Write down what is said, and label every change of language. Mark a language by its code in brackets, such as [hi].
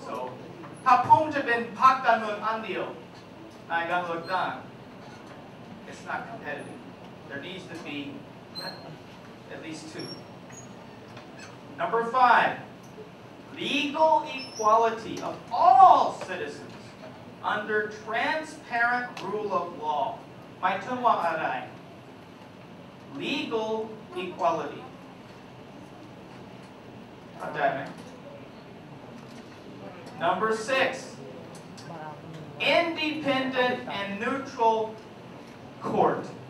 [th] So, ถ้าผมจะเป็นพรรคการเมืองอันเดียวในการเลือกตั้ง [en] it's not competitive. There needs to be at least 2. Number 5, legal equality of all citizens under transparent rule of law. [th] หมายถึงว่าอะไร Legal equality. เข้าใจไหม [en] Number 6, independent and neutral court.